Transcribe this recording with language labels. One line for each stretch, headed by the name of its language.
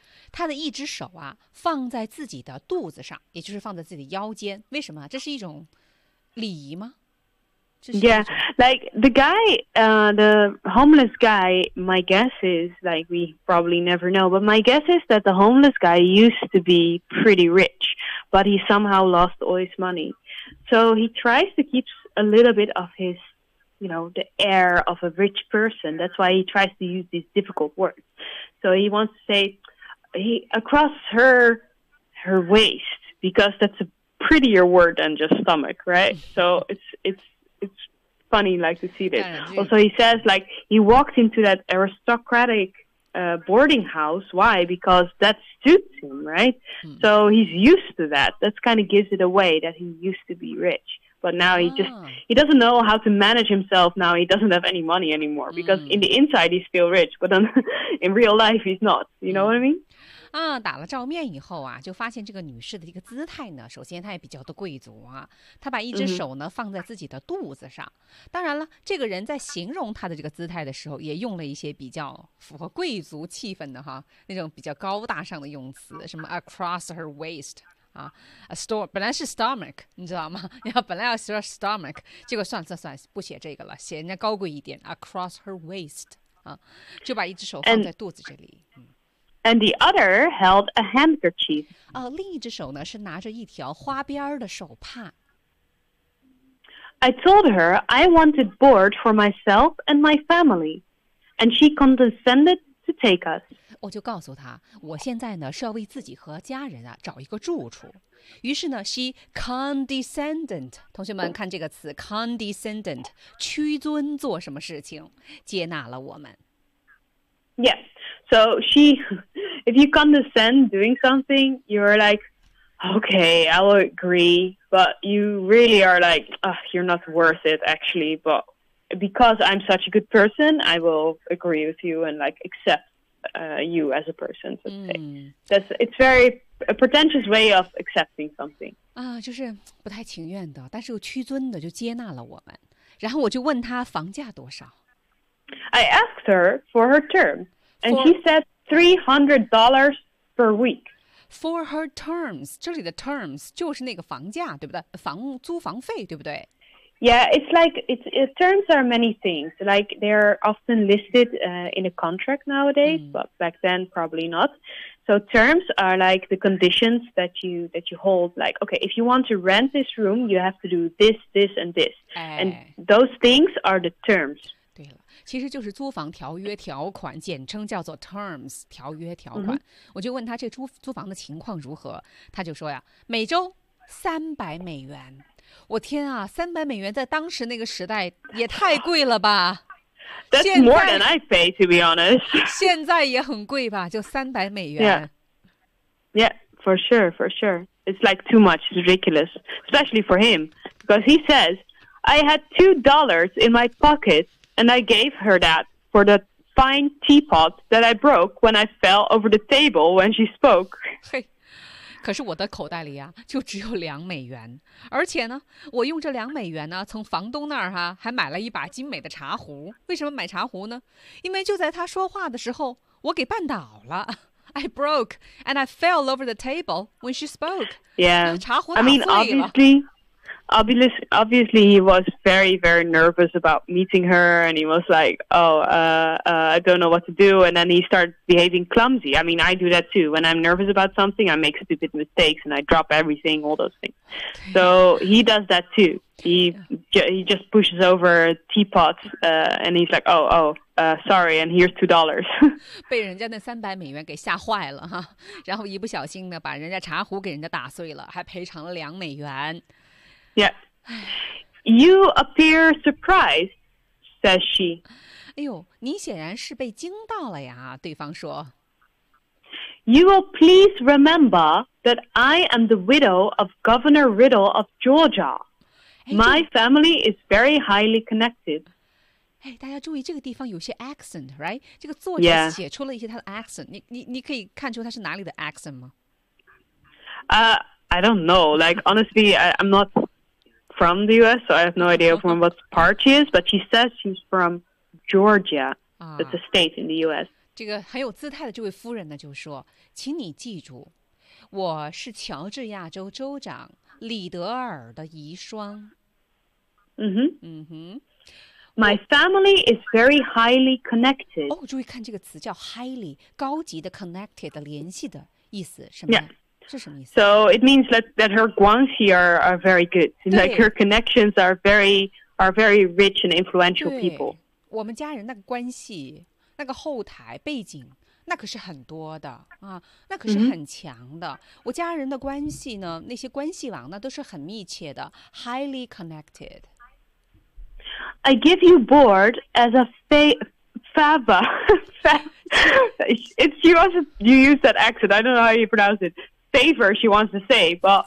Chinese: 她的一只手啊，放在自己的肚子上，也就是放在自己的腰间。为什么？这是一种礼仪吗？
English: Yeah, like the guy, the homeless guy, my guess is, like we probably never know, but my guess is that the homeless guy used to be pretty rich, but he somehow lost all his money. So he tries to keep a little bit of his, you know, the air of a rich person. That's why he tries to use these difficult words. So he wants to say, he, across her waist, because that's a prettier word than just stomach, right? So it's funny, like, to see this. Also, he says, like, he walked into that aristocratic boarding house. Why? Because that suits him, right? So he's used to that. That's kind of gives it away that he used to be rich. But now he just, he doesn't know how to manage himself now. He doesn't have any money anymore. Because in the inside, he's still rich. But then, in real life, he's not. You know what I mean?
Chinese: 啊，打了照面以后啊，就发现这个女士的一个姿态呢，首先她也比较的贵族啊，她把一只手呢放在自己的肚子上。当然了，这个人在形容她的这个姿态的时候，也用了一些比较符合贵族气氛的哈，那种比较高大上的用词，什么
English: across her waist
Chinese: 啊 ，a store 本来是 stomach， 你知道吗？然后本来要说 stomach， 结果算不写这个了，写人家高贵一点
English: across her waist
Chinese: 啊，就把一只手放在肚子这里。
English: And the other held a handkerchief.
Chinese: 另一只手呢是拿着一条花边的手帕。
English: I told her I wanted board for myself and my family, and she condescended to take us.
Chinese: 我就告诉她，我现在呢是要为自己和家人啊找一个住处。于是呢 ，
English: she condescended.
Chinese: 同学们看这个词 ，condescended， 屈尊做什么事情，接纳了我们。
English: Yes. So she, if you condescend doing something, you're like, okay, I will agree. But you really are like, oh, you're not worth it, actually. But because I'm such a good person, I will agree with you and like accept you as a person. So to say. That's, it's very a pretentious way of accepting something.
Chinese: 啊，就是不太情愿的，但是又屈尊的就接纳了我们。然后我就问他房价多少。
English: I asked her for her term, and she said $300 per week. For her terms,
Chinese: 这里的 terms 就是那个房价，对不对？房租房费，对不对？
English: Yeah, it's like terms are many things. Like they're often listed in a contract nowadays, but back then probably not. So terms are like the conditions that you hold. Like, okay, if you want to rent this room, you have to do this, this, and this. And those things are the terms.
Chinese: 对了，其实就是租房条约条款，简称叫做 terms 条约条款。 Mm-hmm. 我就问他这租房的情况如何，他就说呀，每周$300。我天啊，$300在当时那个时代也太贵了吧。
English: That's more than I pay, to be honest.
Chinese: 现在也很贵吧，就$300。
English: Yeah. Yeah, for sure, for sure. It's like too much, it's ridiculous. Especially for him. Because he says, I had $2 in my pocket and I gave her that for the fine teapot that I broke when I fell over the table when she spoke.
Chinese: 可是我的口袋里啊就只有$2，而且呢我用这$2呢从房东那儿哈、啊、还买了一把精美的茶壶。为什么买茶壶呢？因为就在他说话的时候我给绊倒了。
English: I broke and I fell over the table when she spoke. Yeah.
Chinese: 茶壶打碎了。
English: I mean, obviously he was very, very nervous about meeting her and he was like, I don't know what to do. And then he started behaving clumsy. I mean, I do that too. When I'm nervous about something, I make stupid mistakes and I drop everything, all those things. So he does that too. He just pushes over teapots and he's like, sorry, and here's $2.
Chinese: 被人家那$300给吓坏了哈，然后一不小心呢把人家茶壶给人家打碎了，还赔偿了$2。
English: Yeah, you appear surprised, says she.
Chinese: 哎呦，你显然是被惊到了呀，对方说。
English: You will please remember that I am the widow of Governor Riddle of Georgia. My family is very highly connected.
Chinese: 哎，大家注意这个地方有些 accent,
English: right?
Chinese: 这个作者写出了一些他的 accent. 你可以看出他是哪里的 accent 吗？
English: I don't know. Like, honestly, I'm not... from the U.S., so I have no idea from what part she is, but she says she's from Georgia. It's a state in the U.S.
Chinese: 这个很有姿态的这位夫人呢就说，请你记住，我是乔治亚州州长李德尔的遗孀。
English: My family is very highly connected.
Chinese: 哦，注意看这个词叫 highly, 高级的 connected, 联系的意思是吗？
English: Yeah. So it means that her guanxi are very good. Like her connections are very rich and influential people.
Chinese: 我们家人那个关系，那个后台背景，那可是很多的啊，那可是很强的。我家人的关系呢，那些关系网，那都是很密切的 ，
English: highly connected. I give you board as a fava. It's you also you use that accent. I don't know how you pronounce it. Favor, she wants to say, but